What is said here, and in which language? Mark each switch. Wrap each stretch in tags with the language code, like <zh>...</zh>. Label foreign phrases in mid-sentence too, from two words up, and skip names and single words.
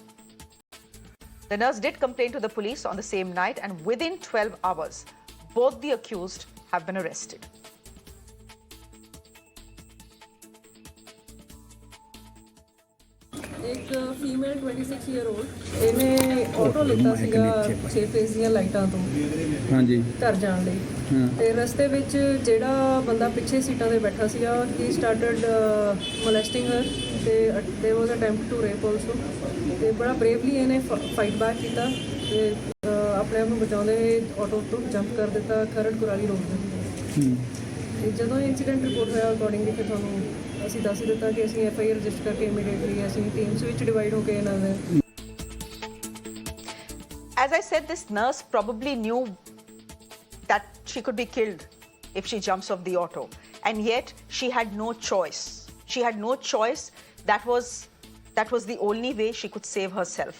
<en>The nurse did complain to the police on the same night, and within 12 hours, both the accused have been arrested.</en> <pa>एक</pa> <en>female 26 year old</en> <pa>ਇਹਨੇ ਆਟੋ ਲਿੱਤਾ ਸੀਗਾ 6 ਫੇਸ ਦੀਆਂ ਲਾਈਟਾਂ ਤੋਂ ਹਾਂਜੀ ਘਰ ਜਾਣ ਲਈ ਤੇ ਰਸਤੇ ਵਿੱਚ ਜਿਹੜਾ ਬੰਦਾ ਪਿੱਛੇ ਸੀਟਾਂ ਤੇ ਬੈਠਾ ਸੀਗਾ</pa> <en>he started molesting her</en> <pa>ਤੇ</pa> <en>there was attempt to rape also</en> <pa>ਤੇ ਬੜਾ ਬਰੇਵਲੀ ਇਹਨੇ</pa> <en>fight back</en> <pa>ਕੀਤਾ ਤੇ ਆਪਣੇ ਆਪ ਨੂੰ ਬਚਾਉਂਦੇ ਹੋਏ ਆਟੋ ਤੋਂ ਜੰਪ ਕਰ ਦਿੱਤਾ ਖਰੜ ਕੁਰਾਲੀ ਰੋਡ ਤੇ ਤੇ ਜਦੋਂ</pa> <en>incident report</en> <pa>ਹੋਇਆ ਅਕੋਰਡਿੰਗਲੀ ਫਿਰ ਤੁਹਾਨੂੰ ਅਸੀਂ ਦੱਸ ਦਿੱਤਾ ਕਿ ਅਸੀਂ</pa> <en>FIR register</en> <pa>ਕਰਕੇ ਇਮੀਡੀਏਟਲੀ ਅਸੀਂ ਟੀਮਸ ਵਿੱਚ ਡਿਵਾਈਡ ਹੋ ਕੇ ਇਹਨਾਂ ਦੇ</pa> <en>As I said, this nurse probably knew that she could be killed if she jumps off the auto, and yet she had no choice. She had no choice. That was the only way she could save herself.</en>